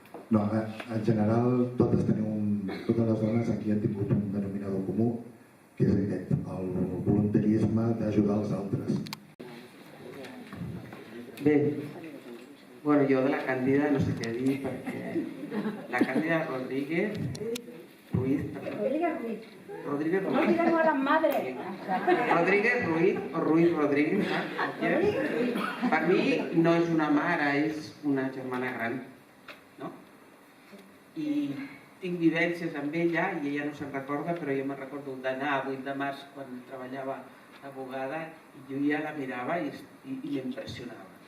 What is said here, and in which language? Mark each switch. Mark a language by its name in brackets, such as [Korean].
[Catalan] No, en general totes les dones aquí han tingut un denominador comú, que és aquest, el voluntarisme d'ajudar els altres. Bé, bueno, jo de la Càndida no sé què dir, perquè la Càndida Rodríguez Ruiz, Rodríguez [Spanish] No olvidemos a las madres. [Catalan] Rodríguez Ruiz o Ruiz Rodríguez, per mi no és una mare, és una germana gran, no? I tinc vivències amb ella i ella no se'n recorda, però jo me'n recordo d'anar a 8 de març quan treballava d'abogada i jo ja la mirava i m'impressionava.